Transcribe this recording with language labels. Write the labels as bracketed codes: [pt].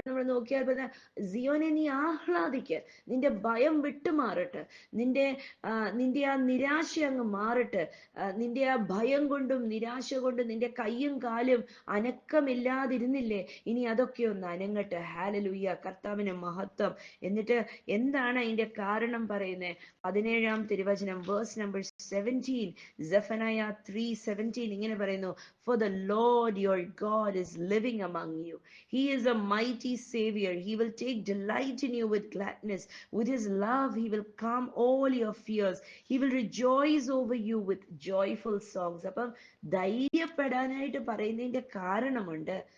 [ml] ഇവിടെ നമ്മൾ നോക്കിയാൽ പറഞ്ഞ സിയോനെ നീ ആഹ്ലാദിക്ക്, നിന്റെ ഭയം വിട്ടുമാറട്ടെ, നിന്റെ ആ നിരാശ അങ്ങ് മാറട്ടെ. നിന്റെ ആ ഭയം കൊണ്ടും നിരാശ കൊണ്ടും നിന്റെ കയ്യും കാലും അനക്കമില്ലാതിരുന്നില്ലേ? ഇനി അതൊക്കെ ഒന്ന് അനങ്ങട്ടെ. ഹാലലൂയ, കർത്താവിന് മഹത്വം. എന്നിട്ട് എന്താണ് അതിന്റെ കാരണം പറയുന്നത്? 17-ാം തിരുവചനം, വേഴ്സ് നമ്പർ 17, സെഫനയ 3:17 ഇങ്ങനെ പറയുന്നു: [en] For the Lord your God is living among you. He is a mighty Savior. He will take delight in you with gladness. With his love, he will calm all your fears. He will rejoice over you with joyful songs. [ml] അപ്പം ധൈര്യപ്പെടാനായിട്ട് പറയുന്നതിന്റെ കാരണമുണ്ട്.